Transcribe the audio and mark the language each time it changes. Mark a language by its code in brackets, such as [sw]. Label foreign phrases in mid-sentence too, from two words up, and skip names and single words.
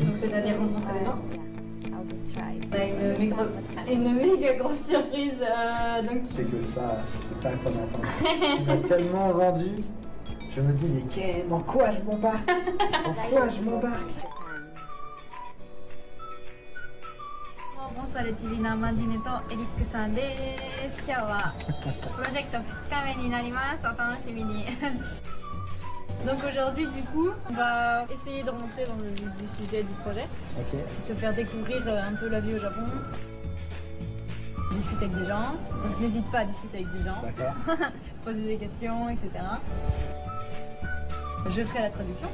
[fr] Donc c'est-à-dire rencontrer des gens. On a une méga grosse surprise. Donc... C'est que ça, je sais pas à quoi m'attendre. Tu m'as tellement vendu, je me dis mais dans quoi je m'embarque? Dans quoi je m'embarque? Bonsoir les TV [ja] のマンディネとエリックさんです。今日はプロジェクト2日目になります。お楽しみに。 [fr] Donc aujourd'hui du coup, on va essayer de rentrer dans le vif du sujet du projet. Ok. Te faire découvrir un peu la vie au Japon. Discuter avec des gens. Donc n'hésite pas à discuter avec des gens. D'accord. Poser des questions, etc. Je ferai la traduction.